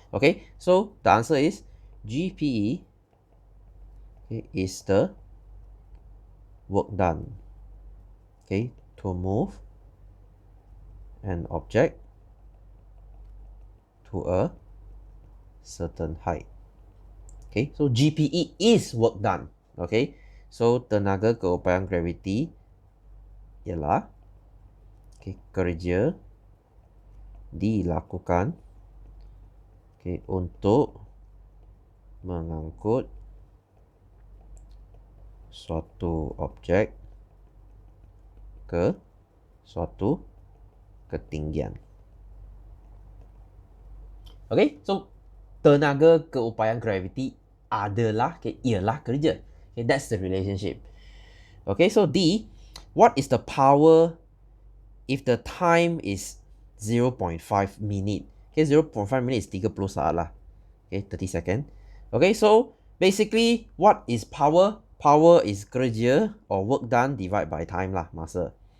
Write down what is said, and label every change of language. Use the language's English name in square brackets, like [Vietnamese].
[English] Okay, so the answer is GPE, okay, is the work done, okay, to move an object to a certain height. Okay, so GPE is work done. [Malay] Okay, so tenaga keupayaan gravity ialah kerja dilakukan untuk mengangkut suatu objek ke suatu ketinggian. Okay, so tenaga keupayaan gravity adalah ialah kerja. [English] Okay, that's the relationship. Okay, so D, what is the power if the time is 0.5 minute? Okay, 0.5 minute is 30 [Malay] saat lah. [English] Okay, 30 second. Okay, so basically what is power? Power is kerja or work done divided by time [Malay] lah, masa.